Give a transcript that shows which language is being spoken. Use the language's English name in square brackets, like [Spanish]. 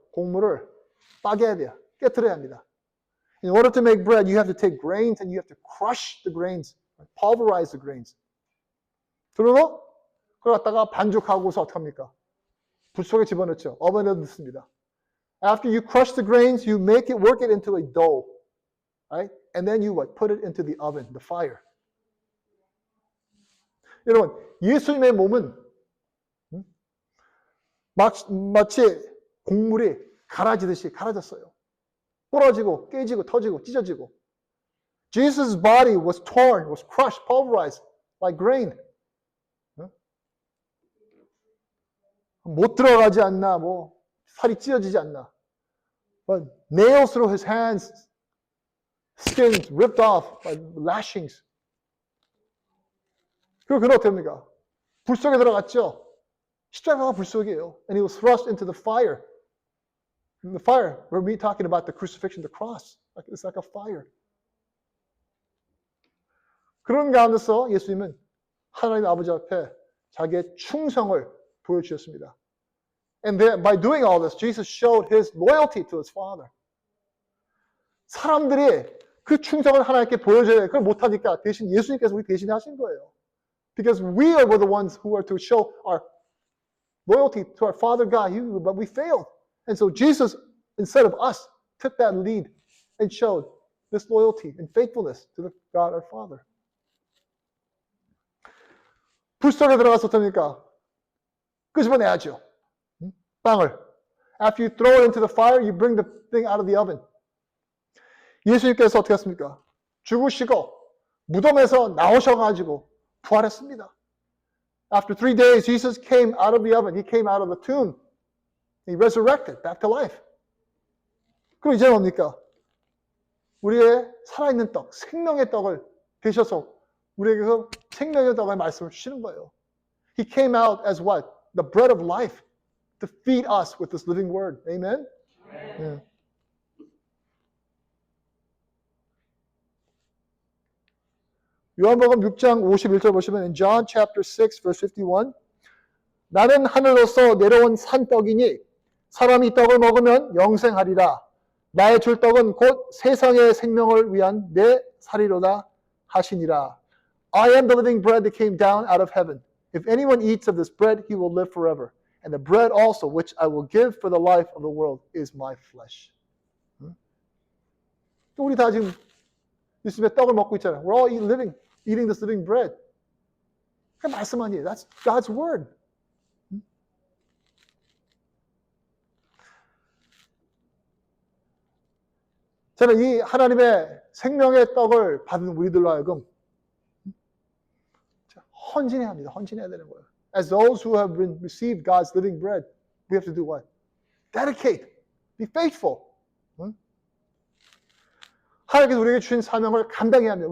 [Korean] 곡물을 빠개야 돼요. 깨트려야 합니다. [English] In order to make bread, you have to take grains and you have to crush the grains, pulverize the grains. [Korean] 그리고 그걸 갖다가 반죽하고서 어떻게 합니까? 불 속에 집어넣죠. 오븐에 넣습니다. [English] After you crush the grains, you make it, work it into a dough, right? And then you what? Put it into the oven, the fire. [Korean] 여러분, 예수님의 몸은 마치 곡물이 갈아지듯이 갈아졌어요. 부러지고 깨지고 터지고 찢어지고. [English] Jesus' body was torn, was crushed, pulverized like grain. [Korean] 못 들어가지 않나, 뭐 살이 찢어지지 않나. [English] But nails through his hands, skins ripped off by lashings. [Korean] 그리고 그는 어떻게 합니까? 불 속에 들어갔죠. 십자가가 불 속이에요. [English] And he was thrust into the fire. In the fire, we're talking about the crucifixion, the cross. It's like a fire. [Korean] 그런 가운데서 예수님은 하나님 아버지 앞에 자기의 충성을 보여주셨습니다. [English] And by doing all this, Jesus showed his loyalty to his Father. [Korean] 사람들이 그 충성을 하나님께 보여줘야 돼. 그걸 못하니까 대신 예수님께서 우리 대신에 하신 거예요. [English] Because we are the ones who are to show our loyalty to our Father God, but we failed. And so Jesus, instead of us, took that lead and showed this loyalty and faithfulness to the God our Father. [Korean] 불 속에 들어가서 어떻습니까? 끄집어내야죠. 빵을. [English] After you throw it into the fire, you bring the thing out of the oven. [Korean] 예수님께서 어떻게 했습니까? 죽으시고 무덤에서 나오셔가지고 부활했습니다. [English] After 3 days, Jesus came out of the oven. He came out of the tomb. He resurrected back to life. [Korean] 그럼 이제 뭡니까? 우리의 살아있는 떡, 생명의 떡을 되셔서 우리에게 그 생명의 떡을 말씀을 주시는 거예요. [English] He came out as what? The bread of life to feed us with this living word. Amen? Yeah. [Korean] 요한복음 6장 51절 보시면 [English] in John chapter 6 verse 51 [Korean] 나는 하늘로서 내려온 산떡이니 사람이 이 떡을 먹으면 영생하리라. 나의 줄 떡은 곧 세상의 생명을 위한 내 살이로다 하시니라. [English] I am the living bread that came down out of heaven. If anyone eats of this bread, he will live forever. And the bread also which I will give for the life of the world is my flesh. [Korean] 우리 다 지금 예수님의 떡을 먹고 있잖아요. [English] We're all eating this living bread. [Korean] 그 말씀 아니에요. [English] That's God's word. [Korean] 저는 이 하나님의 생명의 떡을 받은 우리들로 하여금 헌신해야 합니다. 헌신해야 되는 거예요. [English] As those who have received God's living bread, we have to do what? Dedicate. Be faithful. [Korean] 하나님께서 우리에게 주신 사명을 감당해야 합니다.